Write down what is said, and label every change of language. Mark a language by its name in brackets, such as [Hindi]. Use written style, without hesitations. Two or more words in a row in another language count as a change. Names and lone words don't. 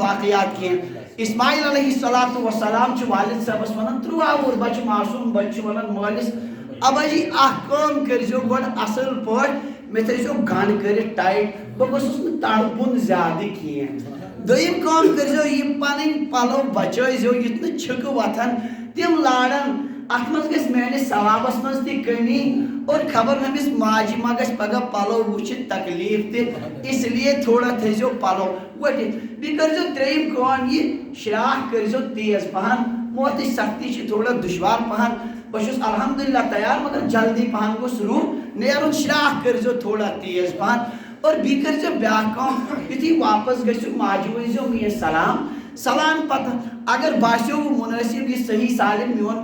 [Kashmiri] واقعات کینٛہہ اسماعیل [Arabic] علیہ السلام [Kashmiri] چھُ والد صٲبس ونان 13 وُہُر بچہِ معصوٗم بچہِ چھُ ونان مٲلِس ابا جی اکھ کٲم کٔرۍزیو گۄڈٕ اصٕل پٲٹھۍ مےٚ تھٲیزیو گنٛڈ کٔرِتھ ٹایٹ بہٕ گوٚژھُس نہٕ تڑٕ بۄن زیادٕ کینٛہہ دوٚیِم کٲم کٔرۍزیو یِم پنٕنۍ پلو بچٲیزیو یُتھ نہٕ چھِکہٕ وۄتھن تِم لارن اتھ منٛز گژھِ میٲنِس ثوابس منٛز تہِ کٔمی اور خبر أمِس ماجہِ ما گژھِ پگاہ پلو وٕچھِتھ تکلیٖف تہِ [Urdu] اس لیے [Kashmiri] تھوڑا تھٲیزیو پلو ؤٹِتھ بیٚیہِ کٔرۍزیو ترٛیٚیِم کٲم یہِ شراکھ کٔرۍزیو تیز پہن موتٕچ سختی چھِ تھوڑا دُشوار پہن بہٕ چھُس الحمدُاللہ تیار مگر جلدی پہن گوٚژھ روح نیرُن شراکھ کٔرۍزیو تھوڑا تیز پہن اور بیٚیہِ کٔرۍزیو بیٛاکھ کٲم یُتھُے واپس گٔژھِو ماجہِ ؤنۍزیو میٲنۍ سلام پتہٕ اگر باسیو مُنٲسِب یہِ صحیح سالم میون